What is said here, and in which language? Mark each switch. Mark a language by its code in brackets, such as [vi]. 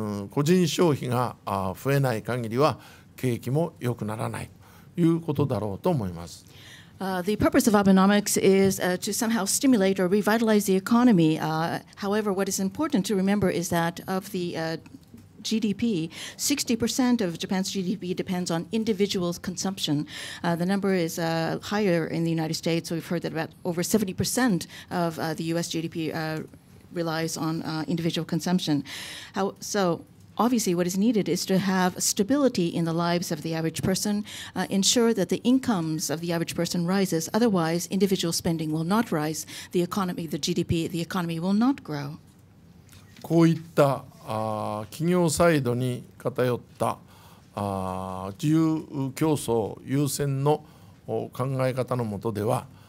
[ja] 個人消費が増えない限りは景気も良くならないということだろうと思います。 [en] The purpose of Abenomics is to somehow stimulate or revitalize the economy. However, what is important to remember is that of the GDP, 60% of Japan's GDP depends on individual consumption. The number is higher in the United States. So we've heard that about over 70% of the US GDP relies on individual consumption. So obviously what is needed is to have stability in the lives of the average person, ensure that the incomes of the average person rises. Otherwise, individual spending will not rise. The economy, the GDP, the economy will not grow. [ja] こういった企業サイドに偏った自由競争優先の考え方の下では